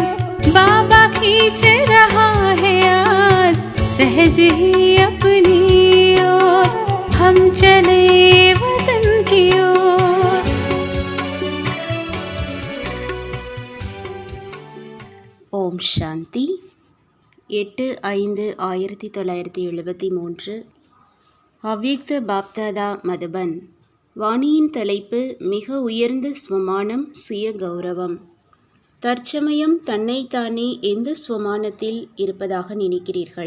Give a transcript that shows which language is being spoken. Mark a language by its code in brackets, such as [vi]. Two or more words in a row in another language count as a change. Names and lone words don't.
[hi] बाबा खींच रहा है आज सहज ही अपनी ओर। हम चले वतन की ओर। ओम शांति [ta] 8/5/1973 அவ்யக்த பாப்தாதா மதுபன். வாணியின் தலைப்பு மிக உயர்ந்த ஸ்வமானம் சுய கௌரவம். தற்சமயம் தன்னைத்தானே எந்த ஸ்வமானத்தில் இருப்பதாக நினைக்கிறீர்கள்?